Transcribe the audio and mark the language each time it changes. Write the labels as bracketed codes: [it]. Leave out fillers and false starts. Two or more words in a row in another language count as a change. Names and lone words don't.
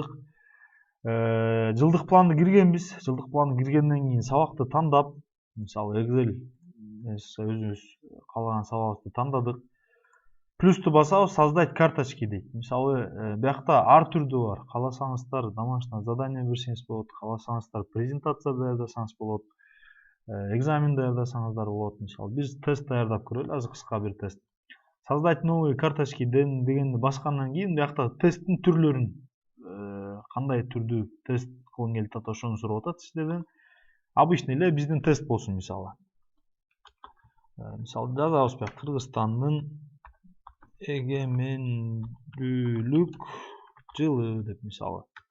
[ky] Жылдык планды киргенбиз. Жылдык планды киргенден кийин сабакты тандап, мисалы Excel өзүбүз каалаган сабагыбызды тандадык. Плюсту басабыз, [ru] создать карточки [ky] дейт. Мисалы, биякта ар түрдүү бар. Кааласаңыздар [ru] домашний задание [ky] берсеңиз болот, кааласаңыздар презентация даярдасаңыз болот, экзамен даярдасаңыздар болот. Мисалы, биз тест даярдап көрөлү, азыр кыска бир тест. [ru] Создать новые карточки [ky] дегенди баскандан кийин биякта тесттин түрлөрүн кандай түрдүү тест кылгың келип атат ошону сурап атат сиздерден. Обычный эле биздин тест болсун мисалы. Мисалы жазабыз бияк Кыргызстандын эгемендүүлүк жылы деп мисалы.